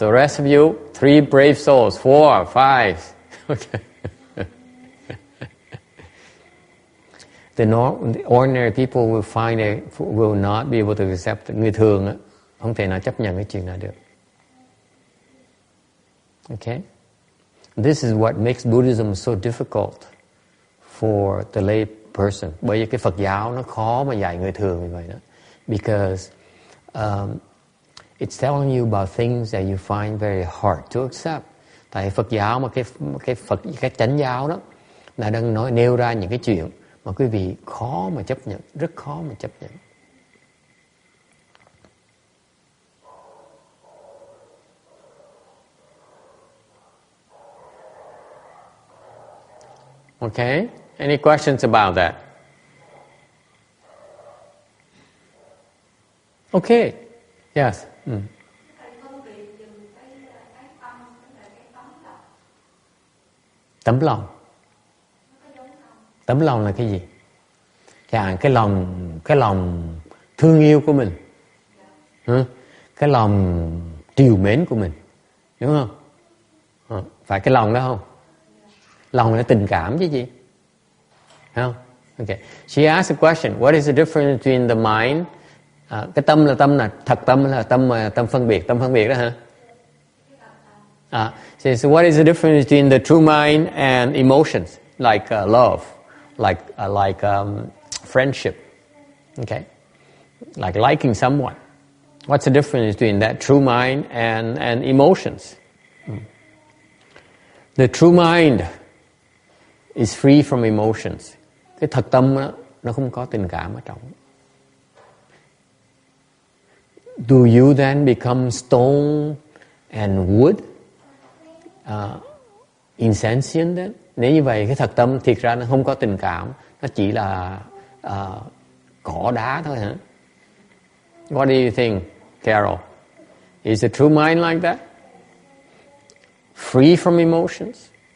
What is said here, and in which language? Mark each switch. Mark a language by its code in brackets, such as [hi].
[en] The rest of you, three brave souls, four, five. Okay. The ordinary people will not be able to accept it. [vi] Người thường không thể nào chấp nhận cái chuyện này được. [en] Okay? This is what makes Buddhism so difficult for the lay person. [vi] Bởi vì cái Phật giáo nó khó mà dạy người thường như vậy đó. [en] Because it's telling you about things that you find very hard to accept. [vi] Tại Phật giáo mà cái chánh giáo đó là đang nêu ra những cái chuyện mà quý vị khó mà chấp nhận, rất khó mà chấp nhận. [en] Okay? Any questions about that? Okay. Yes. [vi] Tấm lòng. Tấm lòng là cái gì? Cái lòng thương yêu của mình. Cái lòng trìu mến của mình. Đúng không? Phải cái lòng đó không? Lòng là tình cảm chứ gì? Không? Okay. [en] She asked a question. What is the difference between the mind? [vi] Cái tâm là thật tâm là tâm phân biệt đó hả? [en] So what is the difference between the true mind and emotions like love, like friendship, okay, like liking someone? What's the difference between that true mind and emotions? The true mind is free from emotions. [vi] Cái thật tâm nó không có tình cảm ở trong. [en] Do you then become stone and wood? Insentient then? [vi] Nếu như vậy cái thật tâm thiệt ra nó không có tình cảm, nó chỉ là cỏ đá thôi hả? [en] What do you think, Carol? Is the true mind like that? Free from emotions?